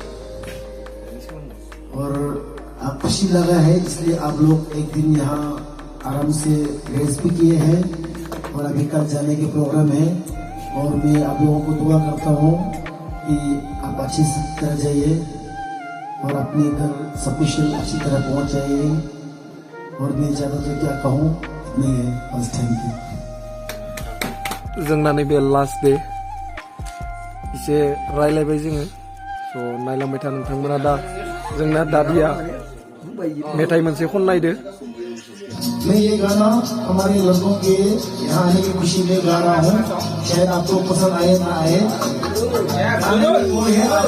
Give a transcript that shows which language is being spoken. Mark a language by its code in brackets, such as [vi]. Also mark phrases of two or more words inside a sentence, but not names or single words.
[hi] और आप खुशी लगा है इसलिए आप लोग एक दिन यहाँ आराम से रेस्ट भी किए हैं और अभी कल जाने के प्रोग्राम है और मैं आप लोगों को दुआ करता हूँ कि आप अच्छी तरह जाइए और अपने घर सब कुछ अच्छी तरह पहुँच जाइए और मैं ज़्यादातर क्या कहूँ मैं बस [en] thank you [brx] जोंना नैबे [en] last day [brx] इसे रायलायबाय जोङो स' नायलांबाय था नोंथांमोना दा जोंना दादिया मेथाइ मोनसे खननायदो [hi] मैं ये गाना हमारे लड़कों के यहाँ आने की खुशी में गा रहा हूँ शायद आपको पसंद आए ना आए वो है